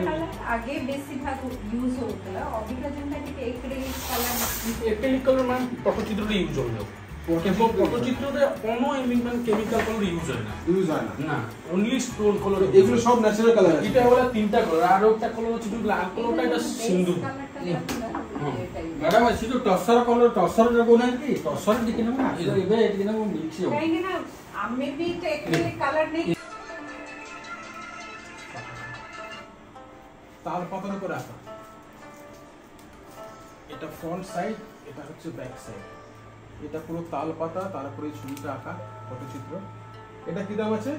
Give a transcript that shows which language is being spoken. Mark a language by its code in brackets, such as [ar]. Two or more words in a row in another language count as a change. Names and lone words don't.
[bn] আগে বেশিরভাগ ইউজ হতো, অবিকা যেটা কি [en] acrylic color, acrylic color [bn] মানে পটচিত্রটা ইউজ হলো। এবং পটচিত্রতে কোনো মানে [en] chemical color [bn] ইউজ হয় না, ইউজ হয় না। [en] না, only stone color. [bn] এগুলো সব [en] natural color [bn] আছে। এটা হলো 3টা কালার, আর একটা কালার হচ্ছে লাল কালারটা, এটা সিন্দুর। [or] ମ୍ୟାଡ଼ାମ ସେ ଯୋଉ ଟସର କଲର ଟସର ଯୋଉ କହୁନାହାନ୍ତି କି ଟସର ଟିକେ ନା ଏବେ ଟିକେ ନା ମିକ୍ସ ହବ। କାହିଁକି ନା ଆମେ ବି ତ [en] acrylic color [or] নেই। [bn] তাল পাতার উপরে আঁকা। এটা [en] front side, [bn] এটা হচ্ছে [en] back side. [bn] এটা পুরো তাল পাতা, তার উপরে ছবিটা আঁকা পটচিত্র। এটা কি দাম আছে?